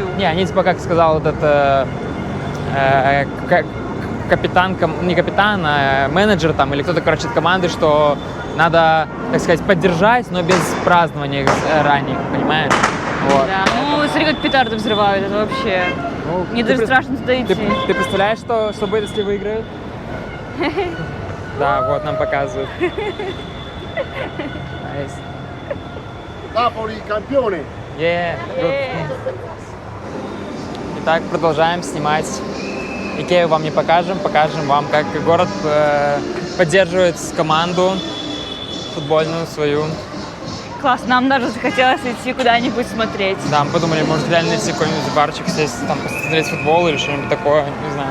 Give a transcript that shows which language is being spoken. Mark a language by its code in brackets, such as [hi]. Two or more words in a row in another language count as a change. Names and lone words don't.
[ru] Не, они типа, как сказал этот капитан, не капитан, а менеджер там или кто-то, короче, от команды, что надо, так сказать, поддержать, но без празднования ранних, понимаешь? Вот. Да, ну смотри, как петарды взрывают, это вообще... Ну, Мне даже страшно туда идти. Ты представляешь, что будет, если выиграют? Да, вот нам показывают. [en] Nice. [it] Napoli campione. [en] Yeah, good. [ru] Итак, продолжаем снимать. Икею вам не покажем, покажем вам, как город поддерживает команду футбольную свою. Класс, нам даже захотелось идти куда-нибудь смотреть. Да, мы подумали, может реально найти какой-нибудь барчик, сесть, там посмотреть футбол или что-нибудь такое, не знаю.